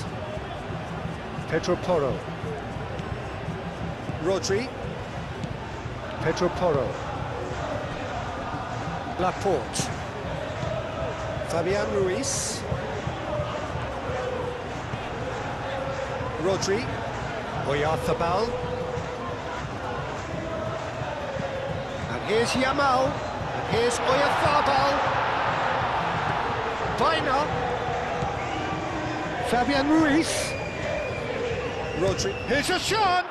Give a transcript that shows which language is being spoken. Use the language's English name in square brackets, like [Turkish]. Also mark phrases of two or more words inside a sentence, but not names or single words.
[English] Pedro Porro. Rodri. Pedro Porro. Laporte. Fabian Ruiz. Rodri. Oyarzabal. And here's Yamal. And here's Oyarzabal. Baina. Fabian Ruiz. Rodri. Here's a chance!